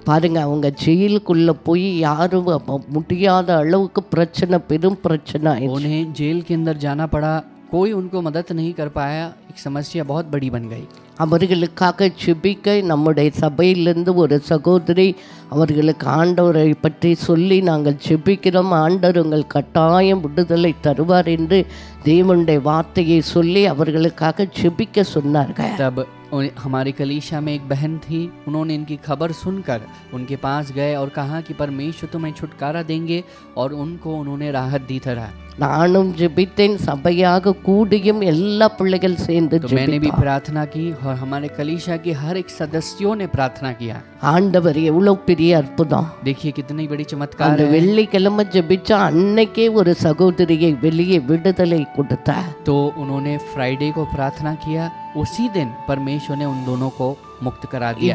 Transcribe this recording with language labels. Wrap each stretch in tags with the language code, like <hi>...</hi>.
<ta>பாருங்க, அவங்க ஜெயிலுக்குள்ள போய் யாரும் முடியாத அளவுக்கு பிரச்சனை, பெரும் பிரச்சனை ஆயிடுச்சு.</ta> <hi>उन्हें जेल के अंदर जाना पड़ा, कोई उनको मदद नहीं कर पाया, एक समस्या बहुत बड़ी बन गई।</hi> <ta>அவர்களுக்காக ஜெபிக்க நம்முடைய சபையிலிருந்து ஒரு சகோதரி அவர்களுக்கு ஆண்டவரை பற்றி சொல்லி நாங்கள் ஜெபிக்கிறோம், ஆண்டவர் உங்கள் கட்டாயம் விடுதலை தருவார் என்று தேவனுடைய வார்த்தையை சொல்லி அவர்களுக்காக ஜெபிக்க சொன்னார்கள்.</ta> <hi>तब हमारी कलीसिया में एक बहन थी, उन्होंने इनकी खबर सुनकर उनके पास गए और कहा कि परमेश्वर तुम्हें छुटकारा देंगे, और उनको उन्होंने राहत दी तरह।</hi> <ta>நானும் ஜெபித்தேன், சபையாக கூடியும் எல்லா பிள்ளைகள் சேர்ந்து</ta> <hi>तो मैंने भी प्रार्थना की और हमारे कलीसिया की हर एक सदस्यों ने प्रार्थना किया।</hi> <ta>ஆண்டவர் எவ்வளவு பெரிய அற்புதம்!</ta> <hi>देखिए कितनी बड़ी</hi> <ta>அந்த</ta> <hi>चमत्कार है।</hi> <ta>வெள்ளிக்கிழமை ஜெபிச்சா அன்னைக்கே ஒரு சகோதரியை வெளியே விடுதலை கொடுத்தார்.</ta> <hi>तो उन्होंने फ्राइडे को प्रार्थना किया, उसी दिन परमेश्वर ने उन दोनों को मुक्त करा दिया।</hi>